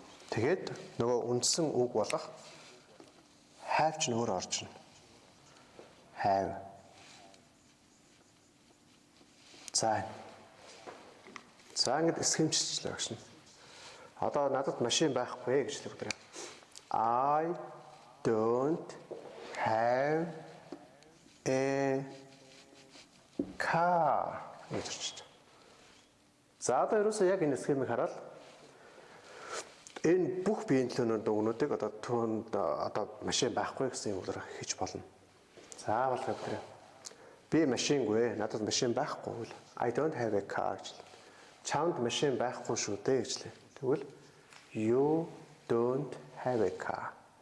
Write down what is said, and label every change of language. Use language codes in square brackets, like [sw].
[mn] Тэгээд нөгөө үндсэн үг болох have ч нөр орж ирнэ. Have. За ингэж эсхэмжчлээ гэж нь. Одоо надад машин байхгүй гэж хэлбэрээ. [en] I don't have a car [mn] гэж хэлж. За одоо ерөөсөө яг энэ схемийг хараад энэ бүх биеийн төлөөнүүд өгнүүдийг одоо түүнд одоо машин байхгүй гэсэн юм уу хийж болно. Заавал хэвээр би машингүй, надад машин байхгүй. [en] I don't have a car [mn] гэж. Чамд машин байхгүй шүү дээ гэж лээ. [en] Тэгвэл you don't have a car.